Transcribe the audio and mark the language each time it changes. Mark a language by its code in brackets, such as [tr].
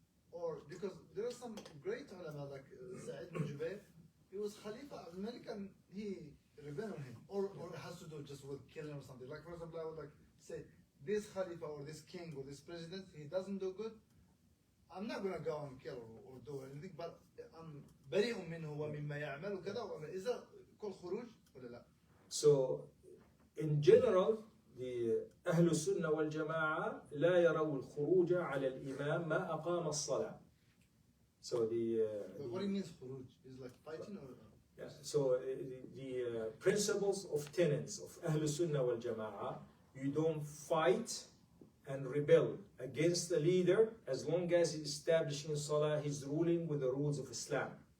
[en] Or, because there are some great ulama like Sa'id bin Jubair, he was Khalifa of Malik and he rebelled on him. Or it has to do just with killing or something. Like for example, I would like say, this Khalifa or this king or this president, he doesn't do good, I'm not going to go and kill or do anything, but I'm [ar] بريء منه ومما يعمل وكذا. [en] Is that called [ar] خروج ولا لا? [en] So, in general, the [ar] أهل السنة والجماعة لا يروا الخروج على الإمام ما أقام الصلاة. [en] So what it means خروج is like fighting or? Yeah. So the principles of tenets of أهل السنة والجماعة, you don't fight and rebel against the leader as long as he's establishing Salah, he's ruling with the rules of Islam.